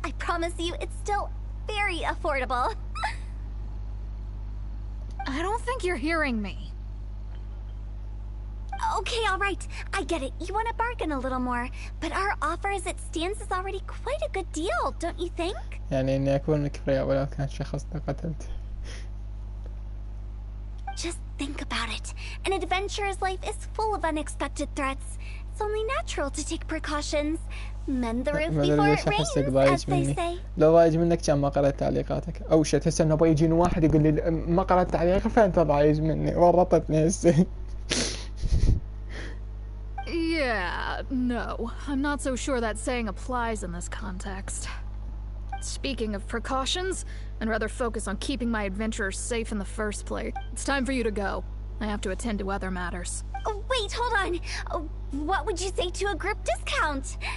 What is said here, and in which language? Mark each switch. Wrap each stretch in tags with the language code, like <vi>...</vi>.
<en>I promise you, it's still very affordable. I don't think you're hearing me. Okay, all right. I get it. You want to bargain a little more, but our offer as it stands is already quite a good deal, don't you think?</en> <ar>يعني إني أكون كبرياء ولو كان شخص قتلت.</ar> <en>Just think about it. An adventurer's life is full of unexpected threats. It's only natural to take precautions. Mend the roof before it rains, as they say.</en> <ar>لو ضايج منك كان ما قرأت تعليقاتك. أو شيء تحس إنه بيجي يجيني واحد يقول لي ما قرأت تعليقك فأنت ضايج مني ورطتني هسه.</ar> <en>Yeah, no. I'm not so sure that saying applies in this context. Speaking of precautions, I'd rather focus on keeping my adventurers safe in the first place. It's time for you to go. I have to attend to other matters. Oh, wait, hold on. Oh, what would you say to a group discount?</en>